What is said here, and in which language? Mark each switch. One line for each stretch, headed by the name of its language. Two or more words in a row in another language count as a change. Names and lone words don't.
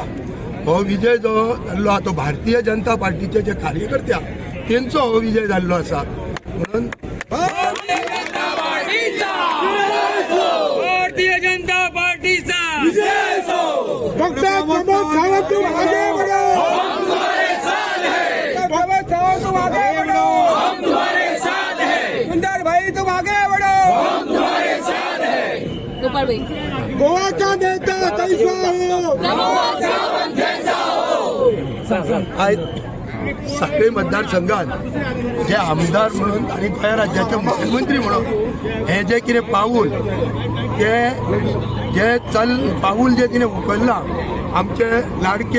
Konkani: हो विजय जो जाल्लो आसा तो भारतीय जनता पार्टीचे जे कार्यकर्त्या तेंचो हो विजय जाल्लो आसा. म्हणून भारतीय जनता पार्टीचा
Hindi: डॉक्टर प्रमोद सावंत तुम आगे बढ़ो, हम तुम्हारे साथ हैं. प्रमोद सावंत तुम आगे बढ़ो, हम तुम्हारे साथ हैं. सुंदर भाई तुम आगे बढ़ो, हम तुम्हारे साथ हैं. गोपाल भाई गोवा का नेता कैसा हो, प्रमोद सावंत जैसा हो.
Konkani: आयज साखळी मतदारसंघात जे आमदार म्हणून आणि गोंय राज्याचे मुख्यमंत्री म्हणून हे जे कितें पाऊल पाऊल जे कितें उखल्लां आमचे लाडके